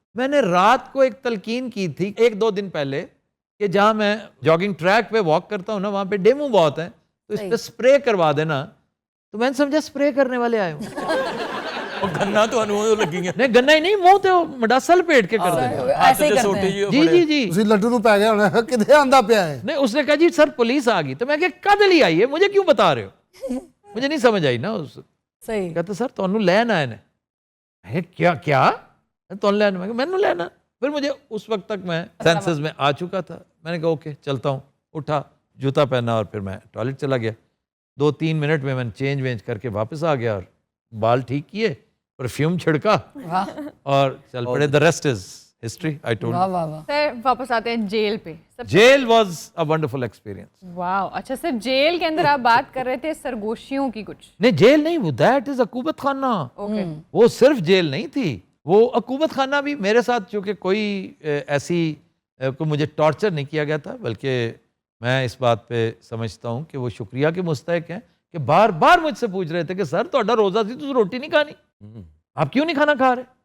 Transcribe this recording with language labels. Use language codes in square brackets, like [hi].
[ur] میں نے رات کو ایک تلقین کی تھی 1-2 دن پہلے کہ جہاں میں جاگنگ ٹریک پہ واک کرتا ہوں نا, وہاں پہ ڈیمو بہت ہیں, تو اس پہ سپرے کروا دینا. تو میں نے سمجھا سپرے کرنے والے آئے ہوں. گنا تو لگی ہیں, نہیں گنا ہی نہیں, [pa] منہ تے مڈاسا لپیٹ کے کر دینا. [ur] جی [pa] ਤੁਸੀਂ ਲੱਡੂ ਨੂੰ ਪੈ ਗਿਆ ਹੋਣਾ, ਕਿੱਥੇ ਆਂਦਾ ਪਿਆ ہے. [ur] نہیں, اس نے کہا جی سر پولیس آ گئی. تو میں کہا کد لی آئی ہے, مجھے کیوں بتا رہے ہو, مجھے نہیں سمجھ آئی نا. کہتا سر تمہیں لین آئے نے. کیا تمہیں لین؟ میں نے لینا. پھر مجھے اس وقت تک میں سینسز میں آ چکا تھا. میں نے کہا اوکے چلتا ہوں, اٹھا, جوتا پہنا, اور پھر میں ٹوائلٹ چلا گیا. 2-3 منٹ میں نے چینج وینج کر کے واپس آ گیا, اور بال ٹھیک کیے, پرفیوم چھڑکا, اور چل پڑے. [en] the rest is history. I told you. [ur] سر واپس آتے ہیں جیل پہ. [en] Jail was a wonderful experience. [ur] واو, اچھا سر جیل کے اندر آپ بات کر رہے تھے سرگوشیوں کی کچھ. نہیں جیل نہیں, وہ دیٹ از عقوبت خانہ. وہ صرف جیل نہیں تھی, وہ عقوبت خانہ بھی. میرے ساتھ چونکہ کوئی ایسی کوئی مجھے ٹارچر نہیں کیا گیا تھا, بلکہ میں اس بات پہ سمجھتا ہوں کہ وہ شکریہ کے مستحق ہیں کہ بار بار مجھ سے پوچھ رہے تھے کہ [pa] سر تہاڈا روزہ سی, [ur] تو روٹی نہیں کھانی, آپ کیوں نہیں کھانا کھا رہے.